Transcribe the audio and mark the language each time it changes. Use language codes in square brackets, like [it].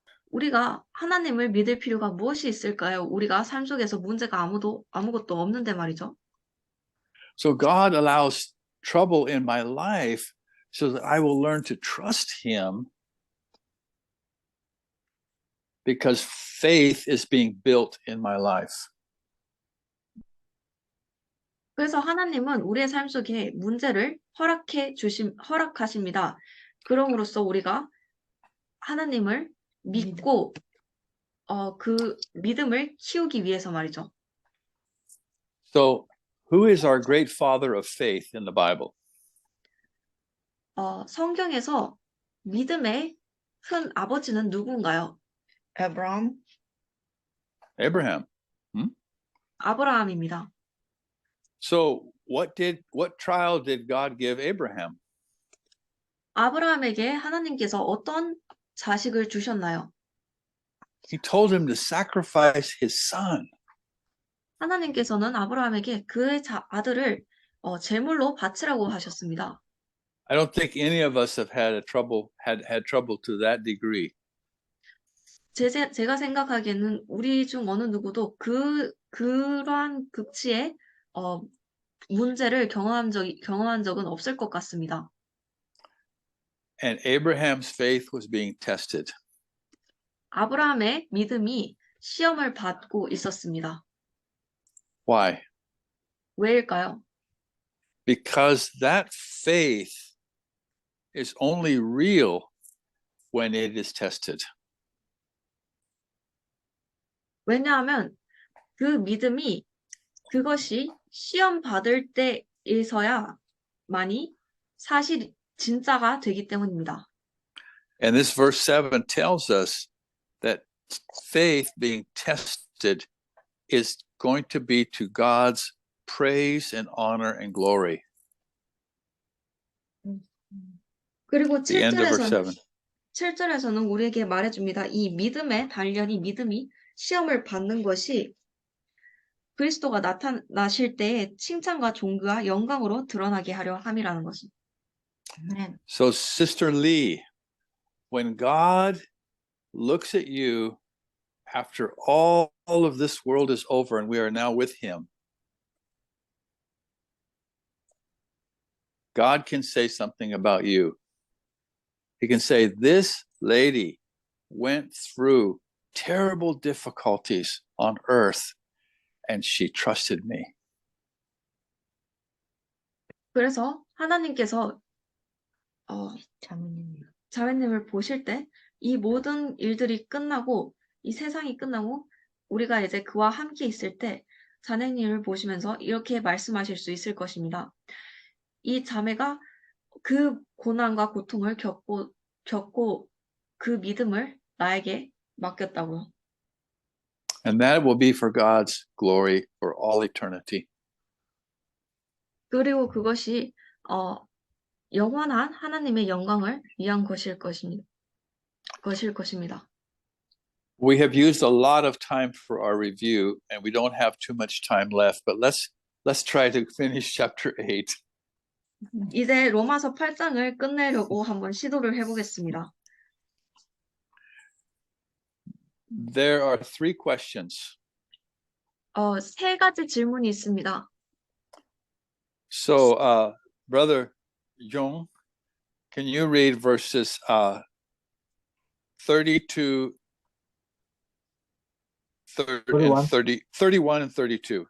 [ko] 우리가 하나님을 믿을 필요가 무엇이 있을까요? 우리가 삶 속에서 문제가 아무것도 없는데 말이죠. [en] So God allows trouble in my life so that I will learn to trust Him because faith is being built in my life. [ko] 그래서 하나님은 우리의 삶 속에 문제를 허락하십니다. 그럼으로써 우리가 하나님을 믿고 그 믿음을 키우기 위해서 말이죠. [en] So, who is our great father of faith in the Bible? [ko] 성경에서 믿음의 큰 아버지는 누군가요? [en] Abraham. Abraham. [ko] 아브라함입니다. [en] So, what trial did God give Abraham? [ko] 아브라함에게 하나님께서 어떤 자식을 주셨나요? [en] He told him to sacrifice his son. [ko] 하나님께서는 아브라함에게 그의 아들을 제물로 바치라고 하셨습니다. [en] I don't think any of us have had trouble to that degree. [ko] 제가 생각하기에는 우리 중 어느 누구도 그러한 극치의 문제를 경험한 적은 없을 것 같습니다. [en] And Abraham's faith was being tested. [ko] 아브라함의 믿음이 시험을 받고 있었습니다. [en] Why? [ko] 왜일까요? [en] Because that faith is only real when it is tested. [ko] 왜냐하면 그 믿음이 그것이 시험 받을 때에서야만이 사실 진짜가 되기 때문입니다. [en] And this verse 7 tells us that faith being tested is going to be to God's praise and honor and glory. [ko] 그리고 [en] The end of verse 7. [ko] 7절에서는 우리에게 말해줍니다. 이 믿음의 단련이 믿음이 시험을 받는 것이 그리스도가 나타나실 때의 칭찬과 존귀와 영광으로 드러나게 하려 함이라는 것입니다. [en] Amen. So, Sister Lee, when God looks at you after all of this world is over and we are now with Him, God can say something about you. He can say, this lady went through terrible difficulties on earth and she trusted me. [ko] 그래서 하나님께서 자매님. 자매님을 보실 때 이 모든 일들이 끝나고 이 세상이 끝나고 우리가 이제 그와 함께 있을 때 자매님을 보시면서 이렇게 말씀하실 수 있을 것입니다. 이 자매가 그 고난과 고통을 겪고 그 믿음을 나에게 맡겼다고요. [en] And that will be for God's glory for all eternity. [ko] 그리고 그것이 영원한 하나님의 영광을 위한 것일 것입니다. [en] We have used a lot of time for our review, and we don't have too much time left. But let's try to finish chapter 8. [ko] 이제 로마서 8장을 끝내려고 한번 시도를 해보겠습니다. [en] There are 3 questions. [ko] 세 가지 질문이 있습니다. [en] So, Brother Jung, can you read verses 30 and 31 and 32?